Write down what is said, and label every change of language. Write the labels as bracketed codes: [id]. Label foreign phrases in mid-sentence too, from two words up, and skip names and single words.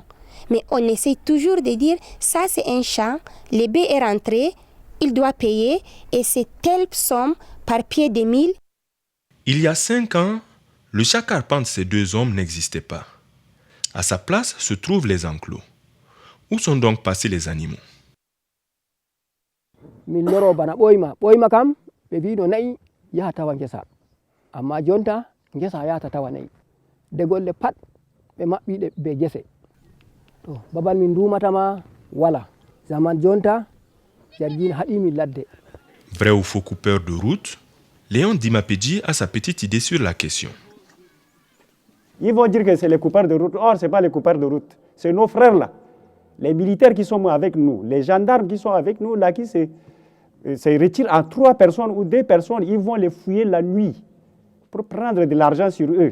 [fr] Mais on essaie toujours de dire, ça c'est un champ, le B est rentré, il doit payer, et c'est telle somme par pied de 1000. Il y a 5 ans, le chat carpente de ces deux hommes n'existait pas. À sa place se trouvent les enclos. Où sont donc passés les animaux? [ff] Min loro bana ɓoyma kam ɓe mbiɗo nayi yaha tawa ngesa, amma jonta ngesa yahata tawa nayi de golle pat ɓe maɓɓiɗe be gese. To babal min dumatama wala, zaman jonta jargin haɗimi ladde. [fr] Vrai ou faux coupeur de route, Léon Dimapedji a sa petite idée sur la question. Ils vont dire que c'est les coupeurs de route. Or, ce n'est pas les coupeurs de route. C'est nos frères là. Les militaires qui sont avec nous, les gendarmes qui sont avec nous, là, qui se retirent en 3 personnes ou 2 personnes, ils vont les fouiller la nuit pour prendre de l'argent sur eux.